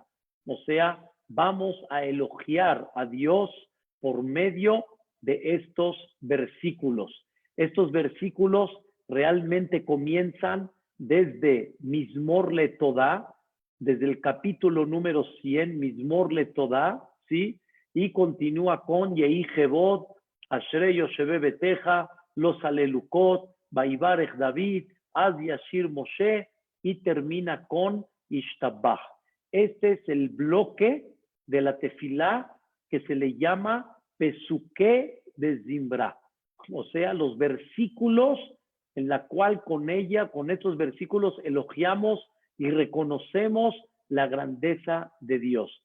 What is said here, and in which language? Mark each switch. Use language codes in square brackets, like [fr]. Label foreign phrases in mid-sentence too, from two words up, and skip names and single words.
[es] O sea, vamos a elogiar a Dios por medio de estos versículos. Estos versículos realmente comienzan desde Mizmor LeTodá, desde el capítulo número 100, Mizmor LeTodá, ¿sí? Y continúa con Yehi Jebot, Ashrei Yosheve Beteja, Los Alelukot, Vaivarech David, Az Yashir Moshe, y termina con Ishtabach. Este es el bloque de la tefilá que se le llama Pesuké de Zimra. O sea, los versículos en la cual con estos versículos elogiamos y reconocemos la grandeza de Dios.